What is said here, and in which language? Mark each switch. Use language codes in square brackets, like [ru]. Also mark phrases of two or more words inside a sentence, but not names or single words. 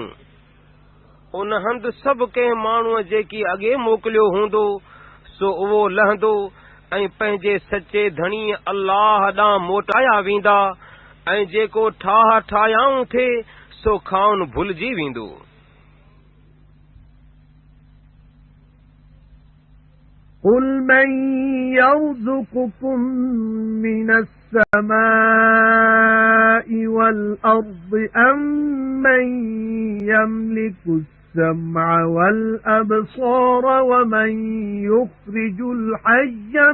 [sd] उन हंधि सभु कंहिं माण्हूअ जेकी अॻे मोकिलियो हूंदो सो उहो लहंदो ऐं पंहिंजे सचे धणी अल्लाह ॾांहुं मोटाया वेंदा, ऐं जेको ठाह ठाहियाऊं थिए सो खाउन भुलिजी वेंदो। [ar] قُلْ مَنْ يَرْزُقُكُمْ مِنَ السَّمَاءِ وَالْأَرْضِ أَمَّنْ يَمْلِكُ السَّمْعَ وَالْأَبْصَارَ وَمَنْ يُخْرِجُ الْحَيَّ